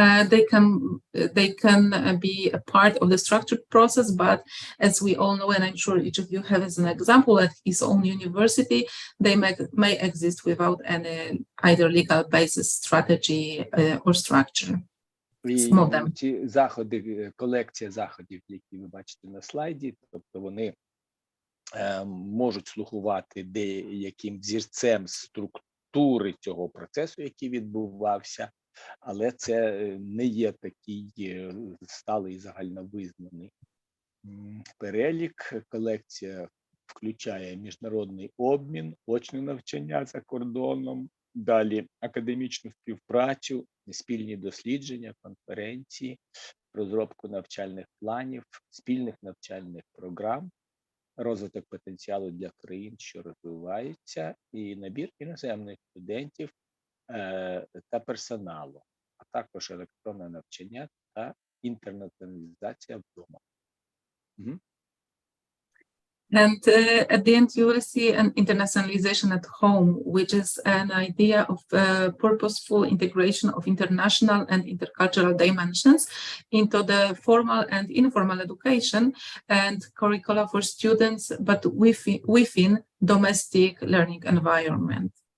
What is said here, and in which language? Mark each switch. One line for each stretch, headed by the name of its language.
English: They can be a part of the structured process, but as we all know, and I'm sure each of you has an example at his own university, they may exist without any either legal basis, strategy, or structure.
Ukrainian: І ці заходи, колекція заходів, які ви бачите на слайді, тобто вони можуть слугувати деяким взірцем структури цього процесу, який відбувався, але це не є такий сталий загальновизнаний перелік. Колекція включає міжнародний обмін, очне навчання за кордоном, далі академічну співпрацю, спільні дослідження, конференції, розробку навчальних планів, спільних навчальних програм, розвиток потенціалу для країн, що розвиваються, і набір іноземних студентів та персоналу, а також електронне навчання та інтернаціоналізація вдома.
English: And at the end, you will see an internationalization at home, which is an idea of purposeful integration of international and intercultural dimensions into the formal and informal education and curricula for students, but within domestic learning environment.